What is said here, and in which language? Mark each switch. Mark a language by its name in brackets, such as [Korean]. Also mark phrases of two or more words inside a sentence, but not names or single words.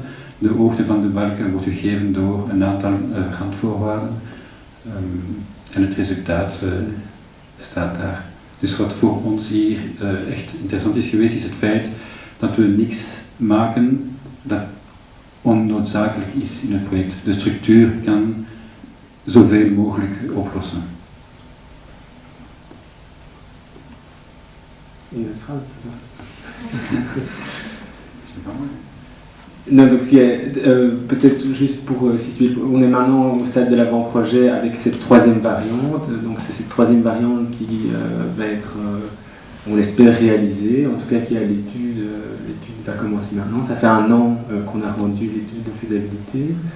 [Dutch] De hoogte van de balken wordt gegeven door een aantal randvoorwaarden en het resultaat staat daar. Dus wat voor ons hier echt interessant is geweest, is het feit dat we niks maken dat onnoodzakelijk is in het project. De structuur kan zoveel mogelijk oplossen. [French] Non, donc peut-être juste pour situer, on est maintenant au stade de l'avant-projet avec cette troisième variante, donc c'est cette troisième variante qui va être, on l'espère, réalisée, en tout cas qui a l'étude va commencer maintenant, ça fait 1 an qu'on a rendu l'étude de faisabilité,